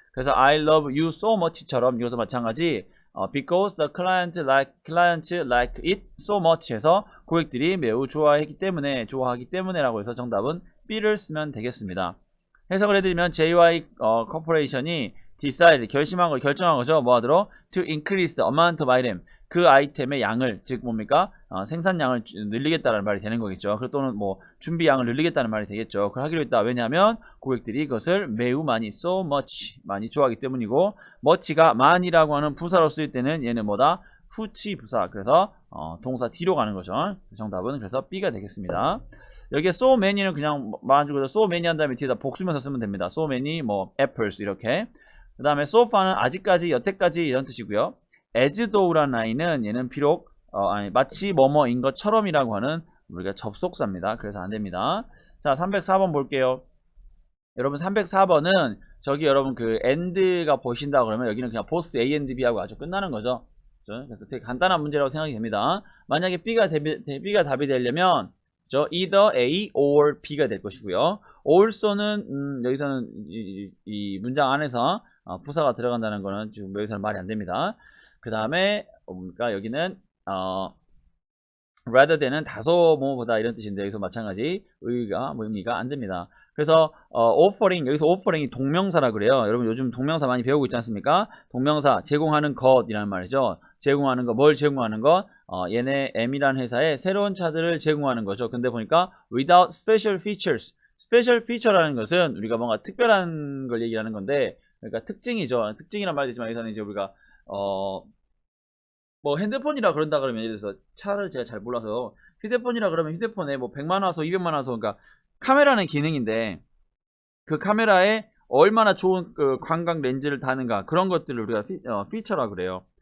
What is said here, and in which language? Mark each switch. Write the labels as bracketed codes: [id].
[ko] 그래서 [en] I love you so much [ko] 처럼 이것도 마찬가지. [en] Because the clients like it so much [ko] 해서 고객들이 매우 좋아하기 때문에라고 해서 정답은 B를 쓰면 되겠습니다. 해석을 해드리면 JY corporation이 결정한 거죠. 뭐 하도록? [en] To increase the amount of item. [ko] 그 아이템의 양을, 즉 뭡니까? 생산량을 늘리겠다는 말이 되는 거겠죠. 또는 뭐 준비량을 늘리겠다는 말이 되겠죠. 그걸 하기로 했다. 왜냐하면 고객들이 그것을 매우 많이 [en] so much [ko] 많이 좋아하기 때문이고 much가 많이라고 하는 부사로 쓰일 때는 얘는 뭐다? 후치 부사. 그래서 동사 뒤로 가는 거죠. 정답은 그래서 B가 되겠습니다. 여기에 so many는 그냥 말아주고 so many 한 다음에 뒤에다 복수면서 쓰면 됩니다. so many 뭐 apples 이렇게. 그 다음에 so far는 아직까지 여태까지 이런 뜻이고요. as though라는 아이는 얘는 비록 마치 뭐뭐인 것처럼이라고 하는 우리가 접속사입니다. 그래서 안 됩니다. 자, 304번 볼게요. 여러분 304번은 저기 여러분 그 and가 보신다 그러면 여기는 그냥 both A and B하고 아주 끝나는 거죠. 그래서 되게 간단한 문제라고 생각이 됩니다. 만약에 B가 답이 되려면 either A or B가 될 것이고요. also는 여기서는 이 문장 안에서 부사가 들어간다는 거는 지금 여기서는 말이 안 됩니다. 그 다음에 뭡니까 여기는 rather than은 다소 뭐보다 이런 뜻인데 여기서 마찬가지 의미가 안 됩니다. 그래서 offering 여기서 offering이 동명사라 그래요. 여러분 요즘 동명사 많이 배우고 있지 않습니까? 동명사 제공하는 것이라는 말이죠. 제공하는 것, 뭘 제공하는 것? 얘네 M이라는 회사에 새로운 차들을 제공하는 거죠. 근데 보니까 [en] without special features. [ko] special feature라는 것은 우리가 뭔가 특별한 걸 얘기하는 건데 그러니까 특징이죠. 특징이란 말이 되지만 여기서는 이제 우리가 뭐 핸드폰이라 그런다 그러면 예를 들어서 차를 제가 잘 몰라서 휴대폰이라 그러면 휴대폰에 뭐 100만 화소, 200만 화소 그러니까 카메라는 기능인데 그 카메라에 얼마나 좋은 그 광각 렌즈를 다는가 그런 것들을 우리가 피처라 그래요.